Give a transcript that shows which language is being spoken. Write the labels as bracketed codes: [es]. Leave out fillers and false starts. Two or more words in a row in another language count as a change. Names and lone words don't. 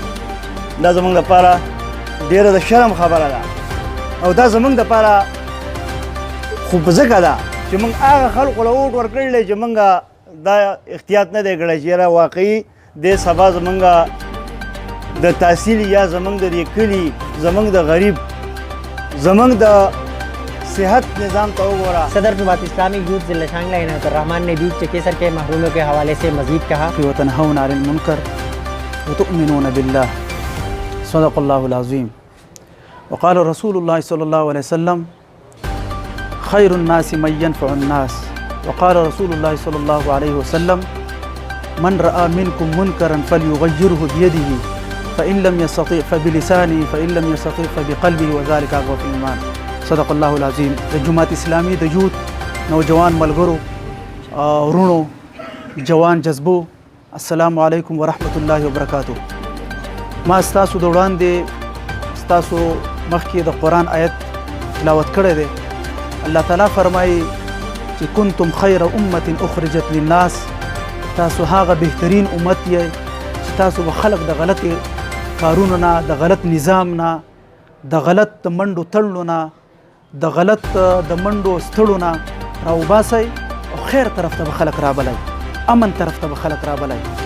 [ps] دا زمونږ لپاره ډېره د شرم خبره ده او دا زمونږ دپاره خو په ځکه ده چې موږ هغه خلکو له ووټ ورکړی دی چې موږ دا احتیاط نه دی کړی چې یاره واقعي دې سبا زمونږ د تحصیل یا زمونږ د دې کلي، زمونږ د غریب، زمونږ د صحت نظام ته وګوره. [ur] صدر جماعت اسلامی یوتھ ضلع شانگلہ عنایت الرحمان نے بھی چکیسر کے محرومیوں کے حوالے سے مزید کہا, [ar] وتنهون عن المنكر وتؤمنون بالله صدق الله العظيم وقال رسول الله صلى الله عليه وسلم خير الناس من ينفع الناس وقال رسول الله صلى الله عليه وسلم من رأى منكم منكرا فليغيره بيده فإن لم يستطع فبلسانه فإن لم يستطع فبقلبه وذلك أضعف الإيمان صدق الله العظيم. [ps] د جماعت اسلامی د یوت نوجوان ملګرو ورونو جوان جذبو [ar] السلام علیکم ورحمت الله وبرکاتو. [ps] ما ستاسو د وړاندې ستاسو مخکې د قرآن آیت تلاوت کړی دی. الله تعالی فرمایي چې [ar] کنتم خیر امة اخرجت للناس، [ps] تاسو هغه بهترین امت یې چې تاسو به خلق د غلط کارونو نه، د غلط نظام نه، د غلط منډو تړلو نه، د غلط د منډو ستړو نه راوباسئ او خیر طرف ته به خلک رابلئ، امن طرف ته به خلک رابلئ.